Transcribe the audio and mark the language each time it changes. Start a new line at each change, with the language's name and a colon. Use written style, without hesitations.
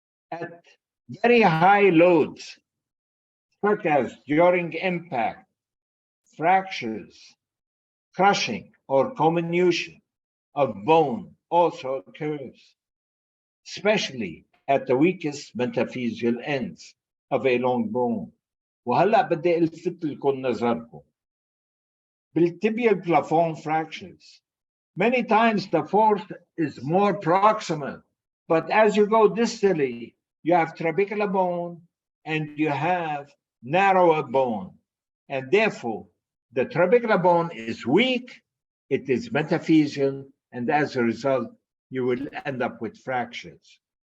English: At very high loads, such as during impact, fractures, crushing, or comminution of bone also occurs, especially at the weakest metaphyseal ends of a long bone.
Arabic: وهلا بدي الفت لكم نظركم بالtibial plafond fractures.
English: Many times the force is more proximal, but as you go distally, you have trabecular bone and you have narrower bone, and therefore the trabecular bone is weak, it is metaphyseal, and as a result, you will end up with fractures.